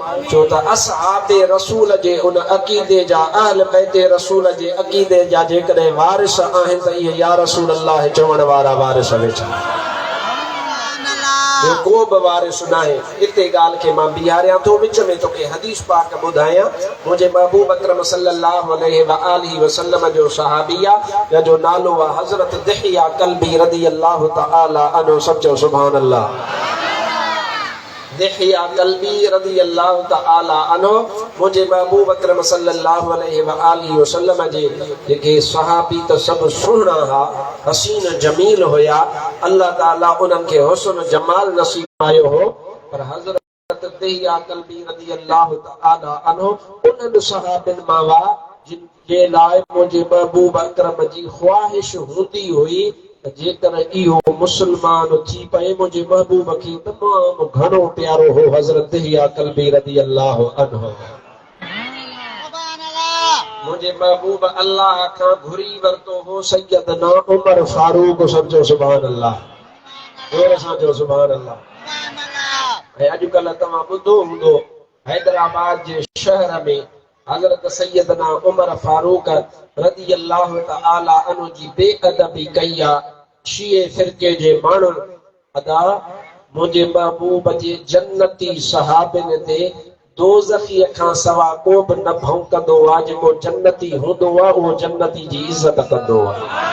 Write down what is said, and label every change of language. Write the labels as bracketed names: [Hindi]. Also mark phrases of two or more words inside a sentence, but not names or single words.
[Sindhi] छो त असहाबे रसूल जे उन अक़ीदे जा, अहल बैत रसूल जे अक़ीदे जा जेकॾहिं वारिस आहिनि त इहे [Arabic] يا رسول الله [Sindhi] चवण वारा वारिस वेठा, को बि वारिस न आहे। इते ॻाल्हि खे मां बीहारियां थो, विच में तोखे हदीस पाक ॿुधायां। मुंहिंजे महबूब अकरम [Arabic] صلى الله عليه وسلم [Sindhi] जो सहाबी आहे जंहिंजो नालो आहे हज़रत दिहिया कल्बी [Arabic] رضي الله تعالى عنه. [Sindhi] सब चओ [Arabic] سبحان الله. [Sindhi] दिहिया कल्बी [Arabic] رضي الله تعالى عنه [Sindhi] मुंहिंजे महबूब अकरम [Arabic] صلى الله عليه وسلم [Sindhi] जे जेके सहाबी त सभु सुहिणा हुआ, हसीन जमील हुया। अल्लाह ताला उन्हनि खे हुस्न जमाल नसीब आयो हो, पर हज़रत दिहिया कल्बी [Arabic] رضي الله تعالى عنه [Sindhi] उन्हनि सहाबिन मां हुआ जिन जे लाइ मुंहिंजे महबूब अकरम जी ख्वाहिश हूंदी हुई जेकर इहो मुसलमान थी पए। मुंहिंजे महबूब खे तमामु घणो प्यारो हो हज़रत दिहिया कल्बी [Arabic] رضي الله عنه. [Sindhi] मुंहिंजे महबूब अल्लाह खां घुरी वरितो हो सैयदना उमर फारूक। सम्झो [Arabic] سبحان الله, [Sindhi] जोर सां चओ [Arabic] سبحان الله. [Sindhi] ऐं अॼुकल्ह तव्हां ॿुधो हूंदो हैदराबाद जे शहर में हज़रत सैयदना उमर फारूक [Arabic] رضي الله تعالى عنه [Sindhi] जी बेअदबी कई आहे शिए फिरके जे माण्हुनि। अदा मुंहिंजे महबूब जे जन्नती सहाबिन ते दोज़खीअ खां सवा को बि न भौंकंदो आहे। जेको जन्नती हूंदो आहे उहो जन्नती जी इज़त कंदो आहे।